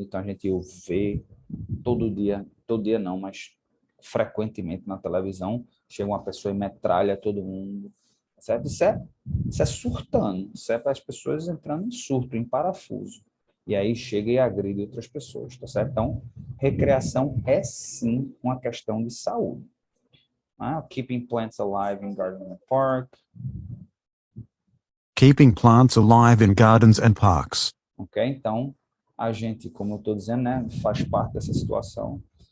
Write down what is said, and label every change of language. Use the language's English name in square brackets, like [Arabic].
[Portuguese] Então a gente vê todo dia não, mas frequentemente na televisão, chega uma pessoa e metralha todo mundo, certo? Isso é surtando, isso é para as pessoas entrando em surto, em parafuso. E aí chega e agride outras pessoas, tá certo? Então, recreação é sim uma questão de saúde. [English] Keeping plants alive in garden and park. Keeping plants alive in gardens and parks. [Portuguese] Ok? Então, a gente, como eu estou dizendo, né, faz parte dessa situação.